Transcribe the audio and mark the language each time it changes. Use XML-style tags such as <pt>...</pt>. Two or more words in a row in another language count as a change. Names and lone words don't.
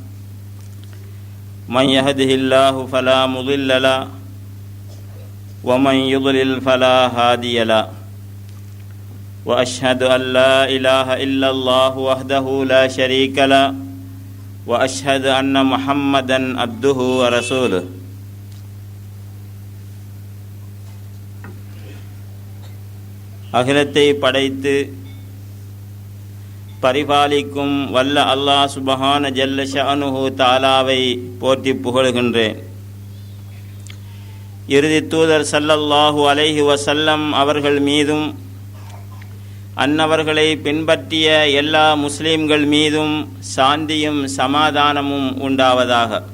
<ar>من يهده الله فلا مضل له ومن يضلل فلا هادي له وأشهد أن لا إله إلا الله وحده لا شريك له وأشهد أن محمدًا عبده ورسوله.</ar> <ta>அகிலத்தை படைத்து பரிபாலிக்கும் வல்ல அல்லாஹ்</ta> <ar>سبحان جل شأنه</ar> <ta>தஆலாவை போற்றி புகழுகின்றேன். இறுதி தூதர்</ta> <ar>صلى الله عليه وسلم</ar> <ta>அவர்கள் மீதும் அன்னவர்களை பின்பற்றிய எல்லா முஸ்லிம்கள் மீதும் சாந்தியும் சமாதானமும் உண்டாவதாக.</ta>